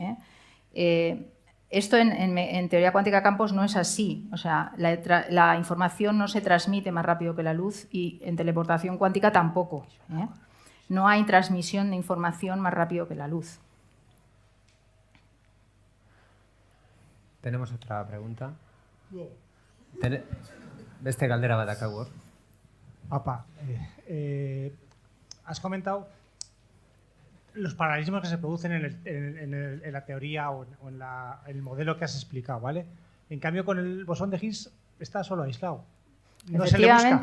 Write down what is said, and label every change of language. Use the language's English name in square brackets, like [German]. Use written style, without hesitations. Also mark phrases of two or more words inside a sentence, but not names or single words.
[Spanish] Esto en teoría cuántica de campos no es así. O sea, la información no se transmite más rápido que la luz y en teleportación cuántica tampoco. No hay transmisión de información más rápido que la luz. ¿Tenemos otra pregunta? [Basque] Beste galdera bat dakagor. [Spanish] Apa, has comentado los paralelismos que se producen en la teoría o en el modelo que has explicado, ¿vale? En cambio, con el bosón de Higgs está solo aislado. No Efectivamente,